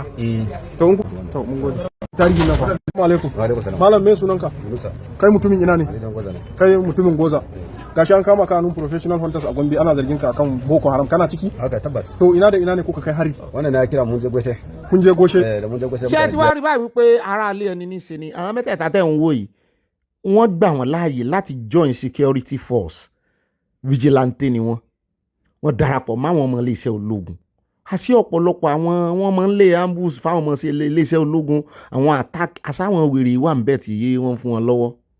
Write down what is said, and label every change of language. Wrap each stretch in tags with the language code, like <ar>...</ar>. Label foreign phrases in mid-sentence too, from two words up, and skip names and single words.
<ha>To mun gode. Tarihi na fa. Assalamu alaikum. Wa alaikum salam. Malam me sunanka? Oluso. Kai mutumin ina ne? Kai mutumin Goza. Gashi an kama kanun</ha> <en>professional hunters</en> <ha>a Gombe ana zargin ka akan Boko Haram, kana ciki? Haka tabbas. To ina da ina ne kuka kai hari? Wannan na kira mun je goshe. Kun je goshe? Da mun je goshe.</ha> <yo>Ṣé ti wá rí báyìí wípé ará ilé ẹni ní ṣe ni àwọn mẹ́tẹ̀ẹ̀ta tẹ́ ń wò yìí wọ́n gbà wọ́n láàyè láti</yo> <en>join security force vigilante</en> <yo>ni wọ́n darapọ̀ máwọn ọmọ iléeṣẹ́ ológun. Àṣé ọ̀pọ̀lọpọ̀ àwọn wọ́n máa ń lé ambush fáwọn ọmọ iléeṣẹ́ ológun, àwọn attack àsáwọn wèrè wà ń bẹ̀ tí wọ́n fún wọn lọ́wọ́.</yo>